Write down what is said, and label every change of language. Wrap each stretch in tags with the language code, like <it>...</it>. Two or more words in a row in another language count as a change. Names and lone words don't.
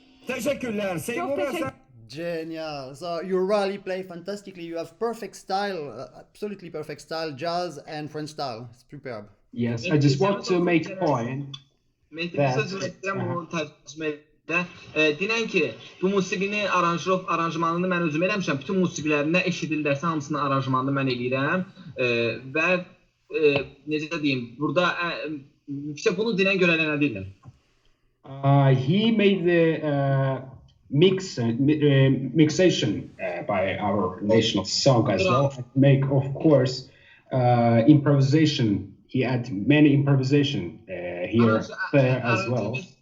<tr>Teşekkürler. Seymur Hasan.</tr> <en>Genial. So you really play fantastically. You have perfect style, absolutely perfect style, jazz and French style. It's superb. Yes, I just want to make a point.</en> <az>Dinən ki, bu musiqini aranjmanını mən özüm eləmişəm. Bütün musiqilərini nə eşidilirsə hamısını aranjmanını mən eləyirəm. Və necə deyim, burada bunu dinən görələnə deyirəm.</az> <en>He made the mixation by our national song as well. Make, of course, improvisation. He had many improvisation here, there as well.</en>